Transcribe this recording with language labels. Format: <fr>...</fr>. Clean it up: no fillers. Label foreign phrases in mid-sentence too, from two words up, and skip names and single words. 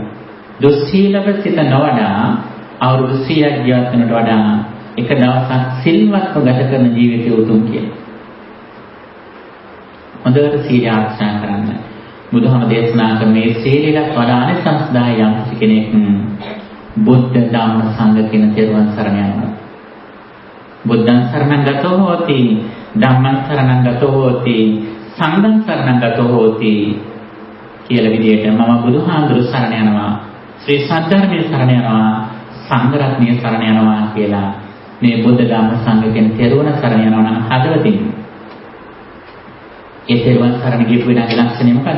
<si>දුස්සීලව සිත නොවඩා අවුරුදු 100ක් ජීවත් වෙනට වඩා එක දවසක් සිල්වත්ව ගත කරන ජීවිතය උතුම් කියලා. හොඳට සීල ආරක්ෂා කරන්න. බුදුහාම දේශනා කරන මේ සීලයට වඩා අනිසංසදාය යම් කෙනෙක් බුද්ධ ධම්ම සංඝ කියන තෙරුවන් සරණ යනවා.</si> <pi>බුද්ධං සරණං ගතෝ හෝති ධම්මං සරණං ගතෝ හෝති සංඝං සරණං ගතෝ හෝති</pi> <si>කියලා විදිහට මම බුදුහාමුදුරු සරණ යනවා ශ්‍රී සද්ධර්මයේ සරණ යනවා සංඝ රත්නයේ සරණ යනවා කියලා මේ බුද්ධ ධම්ම සංඝ කියන තෙරුවන් සරණ යනවා නම් හදවතින් ඒ තෙරුවන් සරණ ගියපු වෙනාගේ ලක්ෂණය මොකද්ද?</si>